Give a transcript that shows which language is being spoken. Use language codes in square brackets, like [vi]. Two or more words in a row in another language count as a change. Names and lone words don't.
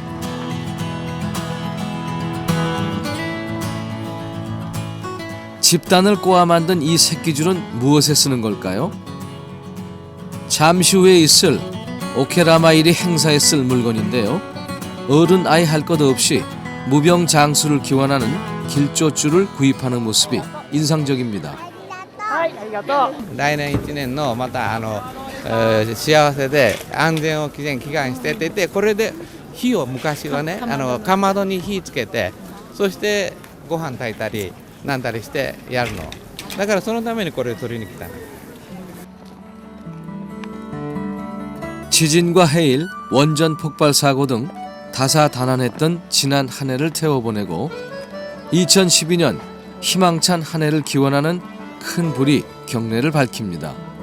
[ko] 집단을 꼬아 만든 이 새끼줄은 무엇에 쓰는 걸까요? 잠시 후에 있을 오케라마이리 행사에 쓸 물건인데요. 어른 아이 할 것 없이 무병장수를 기원하는 길조줄을 구입하는 모습이 인상적입니다. [ja] 来年1年のまた幸せで安全を祈願してって言ってこれで火を昔はねかまどに火つけてそしてご飯炊いたりなんだりしてやるのだからそのためにこれを取りに来たの [ko] 지진과 해일, 원전 폭발 사고 등 다사다난했던 지난 한 해를 태워보내고 2012년 희망찬 한 해를 기원하는 큰 불이 경내를 밝힙니다.